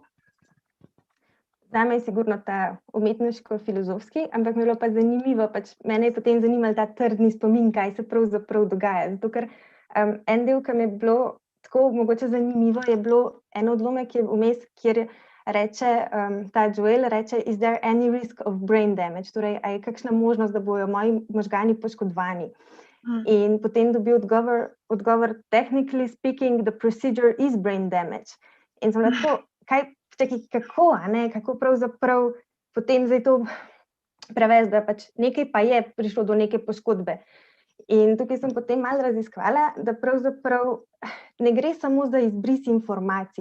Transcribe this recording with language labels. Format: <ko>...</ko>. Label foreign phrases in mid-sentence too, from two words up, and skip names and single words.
<sl>Zame je sigurno ta umetniško-filozofski, ampak mi je bilo pa zanimivo, pač mene je potem zanimal ta trdni spomin, kaj se pravzaprav dogaja. Zato ker en del, ki mi je bilo tako mogoče zanimivo, je bilo en odlomek je vmes, kjer reče, ta Joel reče,</sl> <en>is there any risk of brain damage?</en> <sl>Torej, a je kakšna možnost, da bojo moji možgani poškodovani? In potem dobi odgovor,</sl> <en>technically speaking, the procedure is brain damage.</en> <sl>In sem lahko, kako pravzaprav potem zdaj to prevesti, da pač nekaj pa je prišlo do neke poškodbe. In tukaj sem potem malo raziskvala, da pravzaprav ne gre samo za izbris informacij.</sl>